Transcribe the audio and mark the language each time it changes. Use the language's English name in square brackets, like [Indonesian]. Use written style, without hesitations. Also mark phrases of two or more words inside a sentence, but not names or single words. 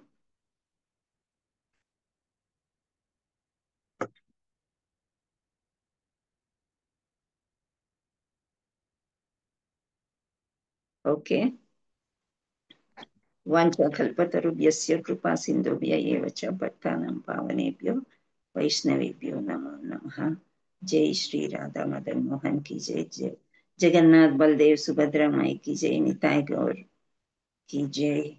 [English] ఓకే. [Sanskrit] వాంఛాకల్పతరుభ్యస్య కృపా సింధుభ్య ఏవ చ పతితానాం పావనేభ్యో వైష్ణవేభ్యో నమో నమః. [Hindi] జై శ్రీ రాధా మదన్ మోహన్ की जय. जय जगन्नाथ बलदेव सुभद्रा माई की जय. निताई गौर की जय.